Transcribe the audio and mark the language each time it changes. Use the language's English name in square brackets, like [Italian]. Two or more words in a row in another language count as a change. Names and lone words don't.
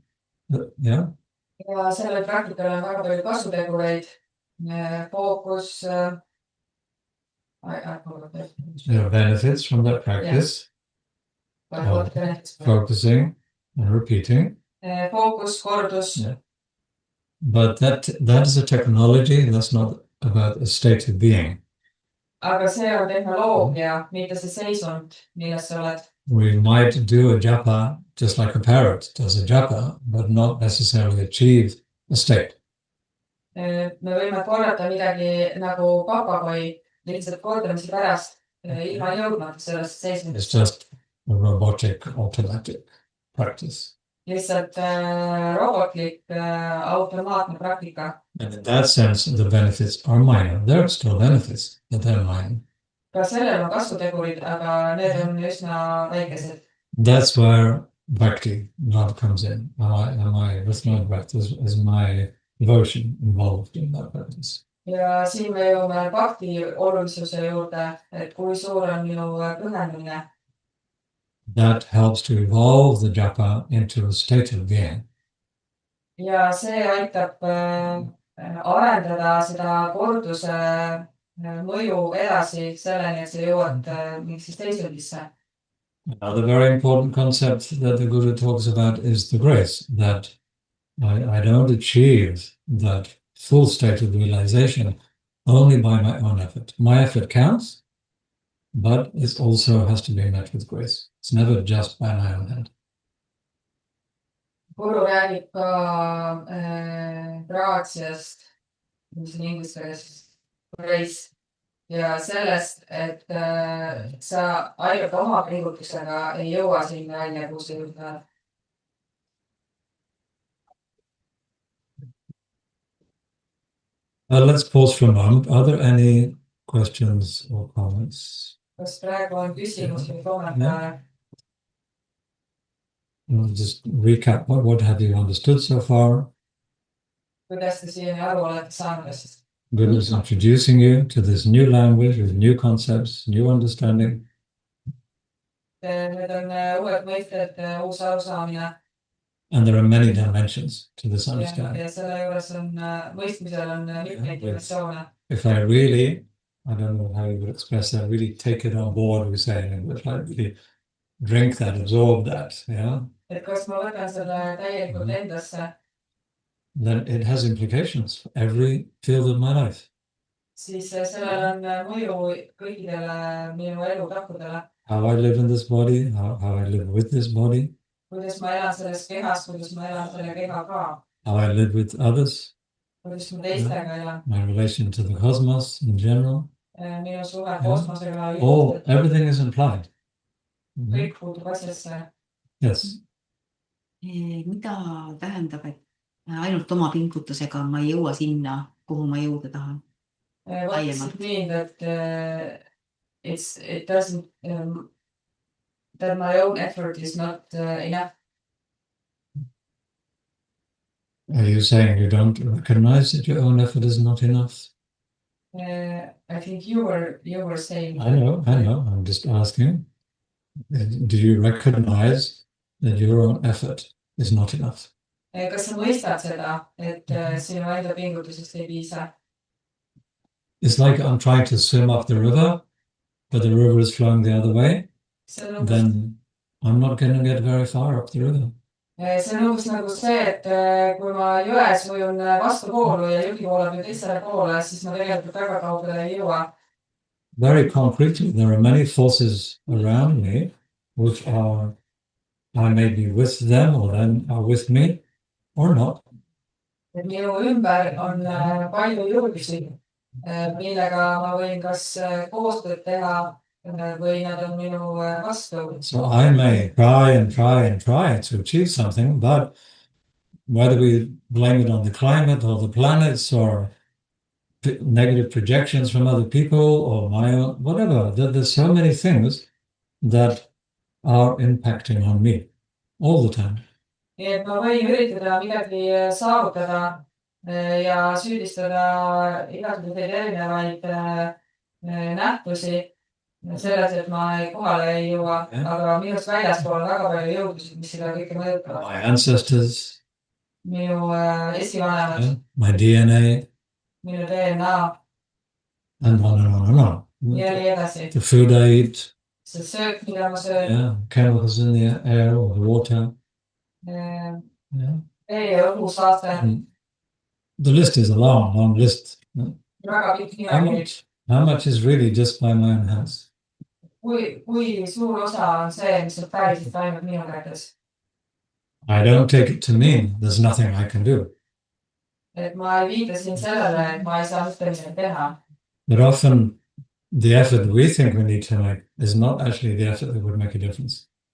[English] Yeah. [Estonian] Ja sellel praktikal on väga palju kasutegureid. Fookus. [English] There are benefits from that practice. Focusing and repeating. [Estonian] Fookus, kordus. [English] Yeah. But that is a technology, that's not about a state of being. [Estonian] Aga see on tehnoloogia, mitte see seisund, milles sa oled. [English] We might do a japa just like a parrot does a japa, but not necessarily achieve a state. [Estonian] Me võime korrata midagi nagu papagoi lihtsalt kordamise pärast, ilma jõudmata sellest seisundist. [English] It's just a robotic, automatic practice. [Estonian] Lihtsalt robotlik, automaatne praktika. [English] And in that sense, the benefits are minor. There are still benefits, but they're minor. [Estonian] Ka sellel on kasutegurid, aga need on üsna väikesed. [English] That's where bhakti love comes in. Am I with my practice? Is my devotion involved in that practice? [Estonian] Ja siin me jõuame bhakti olulisuse juurde, et kui suur on minu pühendumine. [English] That helps to evolve the japa into a state of being. [Estonian] Ja see aitab arendada seda korduse mõju edasi selleni, et sa jõuad mingisse seisundisse. [English] Another very important concept that the Guru talks about is the grace, that I don't achieve that full state of realization only by my own effort. My effort counts, but it also has to be met with grace. It's never just by my own hand. [Estonian] Guru räägib ka graatsiast, mis on inglise keeles grace, ja sellest, et sa ainult oma pingutusega ei jõua sinna välja, kus sa jõudnud. [English] Let's pause for a moment. Are there any questions or comments? [Estonian] Kas praegu on küsimus või kommentaare? [English] Just recap, what have you understood so far? [Estonian] Kuidas te siiani aru olete saanud? [English] Guru is introducing you to this new language with new concepts, new understanding. [Estonian] Need on uued mõisted, uus arusaamine. [English] And there are many dimensions to this understanding. [Estonian] Ja selle juures on mõistmisel on mitmeid dimensioone. [English] If I really, I don't know how you would express that, really take it on board, we say in English, I really drink that, absorb that, yeah? [Estonian] Et kas ma võtan selle täielikult endasse? [English] Then it has implications for every field of my life. [Estonian] Siis sellel on mõju kõikidele minu elutakkudele. [English] How I live in this body, how I live with this body. [Estonian] Kuidas ma elan selles kehas, kuidas ma elan selle kehaga. [English] How I live with others. [Estonian] Kuidas ma teistega elan. [English] My relation to the cosmos in general. [Estonian] Minu suhe kosmosega. [English] Everything is implied. Kõik puutub asjasse. Yes. [Estonian] Mida tähendab, et ainult oma pingutusega ma ei jõua sinna, kuhu ma jõuda tahan? [English] What does it mean that it doesn't that my own effort is not enough? Are you saying you don't recognize that your own effort is not enough? I think you were saying. I know. I'm just asking. Do you recognize that your own effort is not enough? [Estonian] Kas sa mõistad seda, et sinu enda pingutusest ei piisa? [English] It's like I'm trying to swim up the river, but the river is flowing the other way. Then I'm not going to get very far up the river. [Estonian] See on umbes nagu see, et kui ma jões ujun vastu poolu ja juhi poole või teisele poole, siis ma tegelikult väga kaugele ei jõua. [English] Very concretely, there are many forces around me which are, I may be with them or them are with me or not. [Estonian] Et minu ümber on palju jõudlusi, millega ma võin kas koostööd teha või nad on minu vastu. [English] So I may try to achieve something, but whether we blame it on the climate or the planets or negative projections from other people or my own, whatever, there's so many things that are impacting on me all the time. [Estonian] Nii et ma võin üritada midagi saavutada ja süüdistada igasuguseid erinevaid nähtusi, selles, et ma kohale ei jõua, aga minust väljaspool on väga palju jõudusid, mis seda kõike mõjutavad. [English] My ancestors, [Estonian] Minu esivanemad, [English] my DNA, [Estonian] minu DNA [English] and on and on and on. [Estonian] ja nii edasi. [English] The food I eat, [Estonian] See söök, mida ma söön, [English] chemicals in the air or the water. [Estonian] vee ja õhusaaste, [English] The list is a long, long list. [Estonian] väga pikk nimekiri. [English] How much is really just by my own hands? [Estonian] Kui suur osa on see, mis on päriselt ainult minu kätes. [English] I don't take it to mean there's nothing I can do. [Estonian] Et ma ei viita siin sellele, et ma ei saa mitte midagi teha. [English] But often the effort we think we need to make is not actually the effort that would make a difference.